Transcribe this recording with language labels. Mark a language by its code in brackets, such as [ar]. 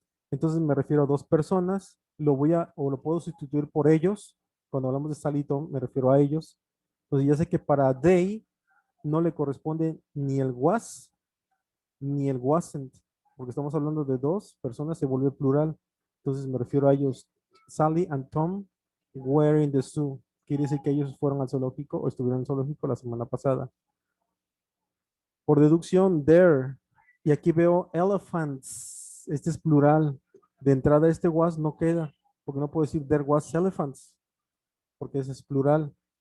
[es] Entonces me refiero a dos personas. Lo puedo sustituir por ellos. Cuando hablamos de Sally y Tom, me refiero a ellos. Entonces ya sé que para they no le corresponde ni el was ni el wasn't, porque estamos hablando de dos personas, se vuelve plural. Entonces me refiero a ellos. [en] Sally and Tom were in the zoo. [es] Quiere decir que ellos fueron al zoológico o estuvieron en el zoológico la semana pasada. Por deducción, there. Y aquí veo elephants. Este es plural. De entrada este was no queda, porque no puedo decir there was elephants, porque ese es plural.